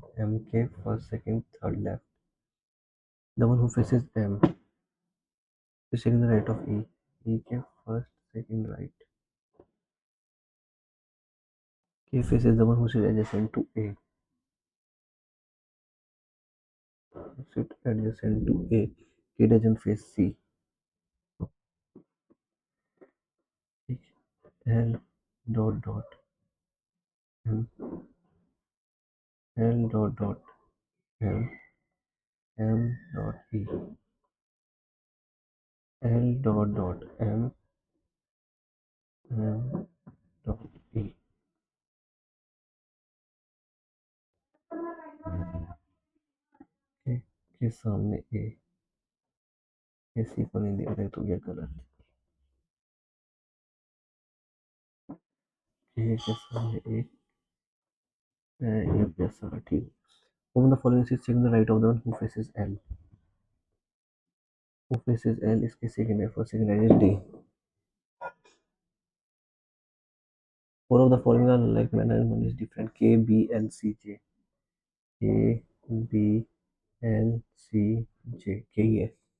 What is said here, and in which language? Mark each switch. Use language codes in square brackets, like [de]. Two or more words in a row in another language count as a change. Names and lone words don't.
[en] M के first, second, third left. The one who faces M is taking the right of E. E के first, second, right. K faces the one who sits adjacent to A. Sit adjacent to A. K doesn't face C. L dot dot M. L dot dot M. M dot E. L dot dot M. M dot E. [hi] के सामने A. के C को नहीं दिया तो ये गलत. K के सामने A. ये प्लस होगा. ठीक. [en] Whom the following is taking the right of the one who faces L. Who faces L [hi] इसके second है. [en] First, second is D. Four of the following are like manner and one is different. K, B, L, C, J. K, B, L, C, J. K है.